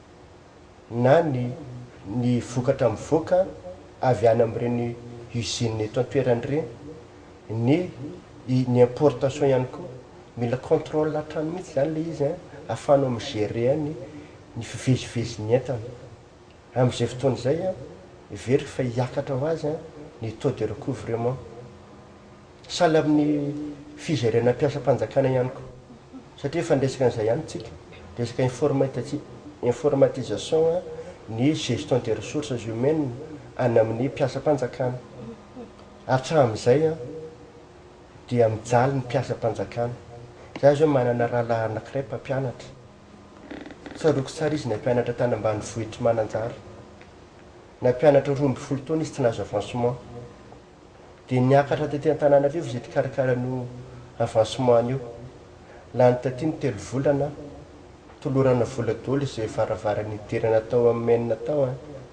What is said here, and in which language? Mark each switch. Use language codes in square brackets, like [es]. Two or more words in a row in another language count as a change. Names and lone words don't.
[mg] na ny vokatra mivoaka avy any amin'ireny usine eto an-toerany ireny ny importation ihany koa mila contrôle hatrany mihitsy zany le izy a ahafahanao migérer ny fivezivezin'ny entana amin'izay fotoana izay a verika fa hiakatra ho azy a ny [fr] taux de recouvrement [mg] sahala amin'ny fizerena mpiasa-panjakana ihany koa satria efa ndresaka an'izay ihany tsika resaka informatisation a ny [fr] gestion des ressources humaines [mg] any amin'ny mpiasa-panjakana hatramin'izay a dia mijaly ny mpiasa-panjakana za zao manana rahalahy anankiray mpampianatra tsaroako tsara izy nampianatra tany ambany vohitra mananjara nampianatra 12 taona izy tsy nahazo avancement dia niakatra taty an-tananarivo izay tikarakara-no avancement an'io lany taty ny 3 volana tolorana vola daholo izay varavarany idirana tao amin'ny menina tao a